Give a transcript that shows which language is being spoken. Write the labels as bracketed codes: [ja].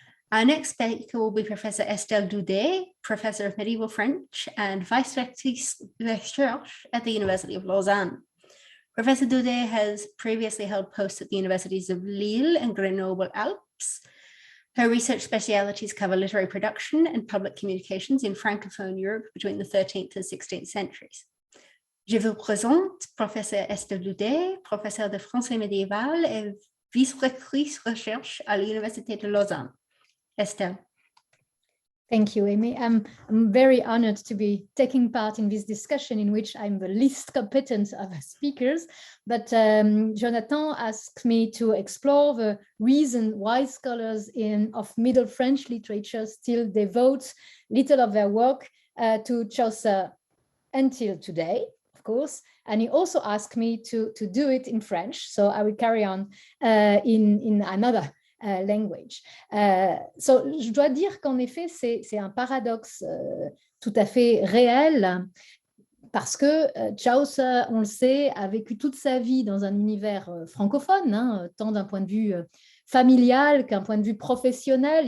[en] Our next speaker will be Professor Estelle Daudet, Professor of Medieval French and Vice Research at the University of Lausanne. Professor Daudet has previously held posts at the Universities of Lille and Grenoble-Alpes. Her research specialities cover literary production and public communications in Francophone Europe between the 13th and 16th centuries. [fr] Je vous présente Professeur Estelle Daudet, professeur de français médiéval et vice-rectrice recherche à l'Université de Lausanne. Estelle. [en] Thank you, Amy. I'm very honored to be taking part in this discussion in which I'm the least competent of speakers, but Jonathan asked me to explore the reason why scholars of Middle French literature still devote little of their work to Chaucer until today, of course, and he also asked me to do it in French, so I will carry on in another language. [fr] So, je dois dire qu'en effet, c'est un paradoxe tout à fait réel parce que Chaucer, on le sait, a vécu toute sa vie dans un univers francophone, hein, tant d'un point de vue familial qu'un point de vue professionnel.